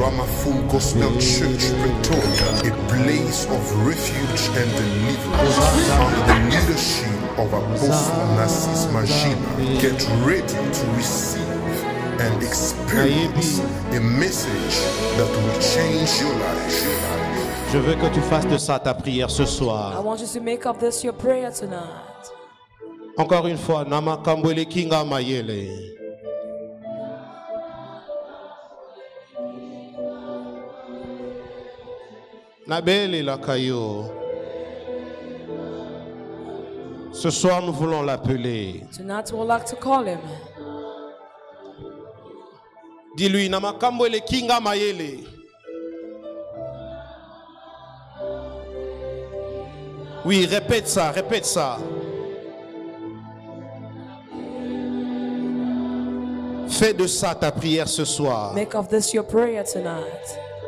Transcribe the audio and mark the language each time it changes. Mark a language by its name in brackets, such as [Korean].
[English] Ramaful Gospel Church, Pretoria, a place of refuge and deliverance under the leadership of Apostle Narcisse Magina. Get ready to receive and experience a message that will change your life. [French] Je veux que tu fasses de ça ta prière ce [English] I [French] soir. [English] want you to make of this your prayer tonight. [French] Encore une fois, [Lingala] Nama Kambwele Kinga Mayele. Nabele Lakayo. [French] Ce soir, nous voulons l'appeler. [English] Tonight we would like to call him. [French] Dis-lui, [Lingala] Nama Kambwele Kinga Mayele. [French] Oui, répète ça, répète ça. Fais de ça ta prière ce soir. [English] Make of this your prayer tonight.